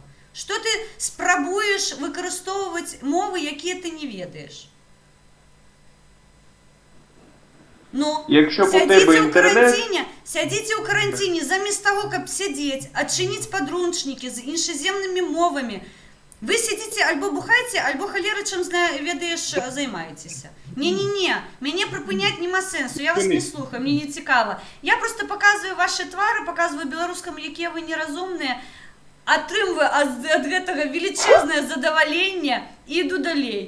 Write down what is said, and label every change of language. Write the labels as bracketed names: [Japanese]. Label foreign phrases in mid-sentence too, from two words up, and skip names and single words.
[Ukrainian] Що ти спробуєш використовувати мови, які ти не ведаєш? Ну, сядите у карантині, замість того, каб сидіти, відчинити підручники з іншоземними мовами. Ви сидите, альбо бухаєте, альбо холера, чим ведаєш, займаєтеся. Ні, мене припиняти нема сенсу, я вас не слухаю, мені не цікаво. Я просто показую ваші твари, показую білоруському, які ви нерозумні, отримую від цього величезне задоволення і йду далі.